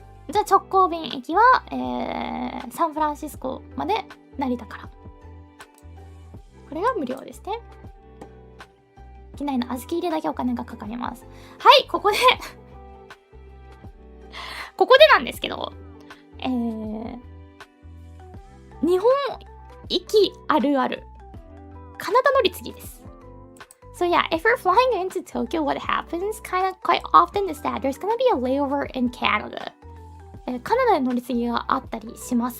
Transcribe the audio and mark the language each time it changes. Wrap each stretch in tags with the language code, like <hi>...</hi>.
<ja>じゃあ直行便行きは、サンフランシスコまで成田から。これが無料ですね。機内の小豆入れだけお金がかかります。はい、ここでなんですけど、日本行きあるある。カナダ乗り継ぎです。</ja> <en>So yeah, if you're flying into Tokyo, what happens kind of quite often is that there's gonna be a layover in Canada.</en> <ja>カナダで乗り継ぎがあったりします。</ja>